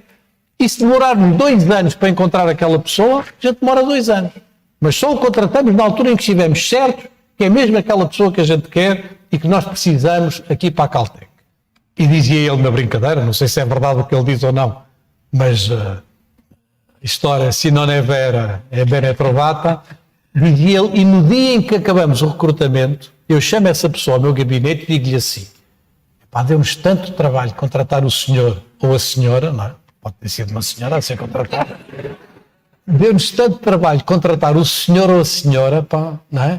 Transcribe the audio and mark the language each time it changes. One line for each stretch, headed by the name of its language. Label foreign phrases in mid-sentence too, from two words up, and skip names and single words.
Portuguese: E se demorarmos 2 anos para encontrar aquela pessoa, a gente demora 2 anos. Mas só o contratamos na altura em que estivermos certos que é mesmo aquela pessoa que a gente quer e que nós precisamos aqui para a Caltech. E dizia ele na brincadeira, não sei se é verdade o que ele diz ou não, mas história,
Italian: se non è vera, è bene trovata,
Portuguese: dizia ele, e no dia em que acabamos o recrutamento, eu chamo essa pessoa ao meu gabinete e digo-lhe assim, pá, deu-nos tanto trabalho contratar o senhor ou a senhora, não é? Pode ter sido uma senhora a ser contratada, deu-nos tanto trabalho contratar o senhor ou a senhora, pá, não é?